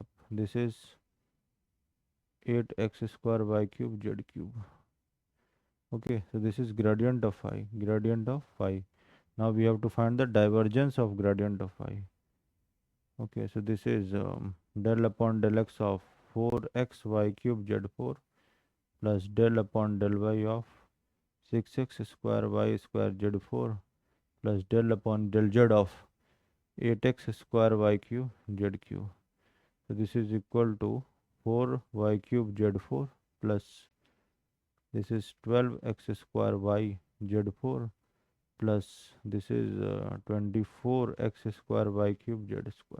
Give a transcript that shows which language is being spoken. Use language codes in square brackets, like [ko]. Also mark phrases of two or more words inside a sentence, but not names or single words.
[en] This is 8x square y cube z cube. Okay, so this is gradient of phi, gradient of phi. Now we have to find the divergence of gradient of phi. Okay, so this is del upon del x of 4x y cube z4 plus del upon del y of 6x square y square z4 plus del upon del z of 8x square y cube z cube. So this is equal to 4y cube z4 plus this is 12x square y z4 plus this is 24x square y cube z square.